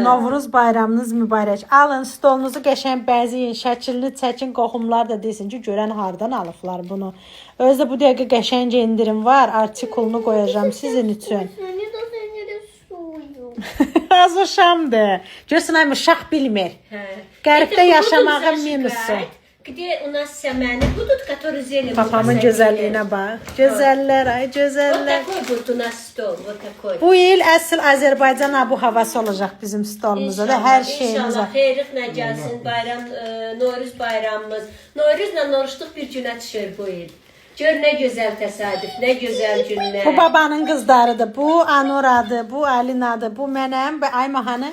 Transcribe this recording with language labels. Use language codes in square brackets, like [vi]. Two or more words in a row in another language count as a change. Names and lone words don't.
[az] Novruz bayramınız mübarək. Alın stolunuzu qəşəng bəzəyin, şəkilli çəkin, qohumlar da desin ki, görən hardan alıblar bunu. Özdə bu dəqiqə qəşəng indirim var, artikulunu qoyacağam sizin üçün. Az o şamdır. Görsən ay uşaq bilmir. Hə. Qərbdə [ru] Это [az] yaşamağın [ru] будут [az] minusu. [ru] зажигать, где у нас səməni будут, которые зелень. [az] Papamın gözəlliyinə bax. Gözəllər, ay [ru] Вот [az] gözəllər. [ru] такой будет у нас стол, вот такой. [az] Bu il əsl Azərbaycan abu havası olacaq bizim stolumuzda da hər şeyimiz var. İnşallah xeyirliklə gəlsin bayram, Novruz bayramımız. Novruzla oruçluq bir günə düşür bu il. Gör nə gözəl təsadüf, nə gözəl günlər. Bu babanın qızlarıdır. Bu Anoradır, bu Alinadır, bu mənəm və Ayma hanı?